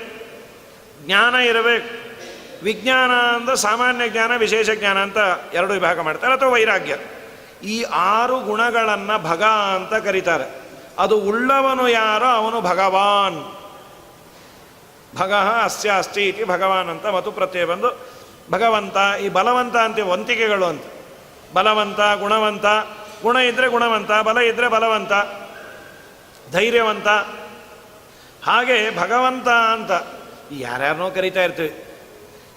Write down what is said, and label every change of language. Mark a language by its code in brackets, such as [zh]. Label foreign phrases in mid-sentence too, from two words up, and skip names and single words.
[kn] ಜ್ಞಾನ ಇರಬೇಕು. ವಿಜ್ಞಾನ ಅಂದರೆ ಸಾಮಾನ್ಯ ಜ್ಞಾನ, ವಿಶೇಷ ಜ್ಞಾನ ಅಂತ 2 ವಿಭಾಗ ಮಾಡ್ತಾರೆ, ಅಥವಾ ವೈರಾಗ್ಯ. ಈ 6 ಗುಣಗಳನ್ನು ಭಗ ಅಂತ ಕರೀತಾರೆ. ಅದು ಉಳ್ಳವನು ಯಾರೋ ಅವನು ಭಗವಾನ್. [sa] ಭಗ ಅಸ್ಯ ಅಸ್ತಿ ಇತಿ ಭಗವಾನ್ [kn] ಅಂತ ಮತ್ತು ಪ್ರತ್ಯಯ ಬಂದು ಭಗವಂತ. ಈ ಬಲವಂತ ಅಂತೀವಿ, ವಂತಿಕೆಗಳು ಅಂತ. ಬಲವಂತ, ಗುಣವಂತ. ಗುಣ ಇದ್ದರೆ ಗುಣವಂತ, ಬಲ ಇದ್ದರೆ ಬಲವಂತ, ಧೈರ್ಯವಂತ. ಹಾಗೆ ಭಗವಂತ ಅಂತ ಯಾರ್ಯಾರನೋ ಕರಿತಾ ಇರ್ತೀವಿ.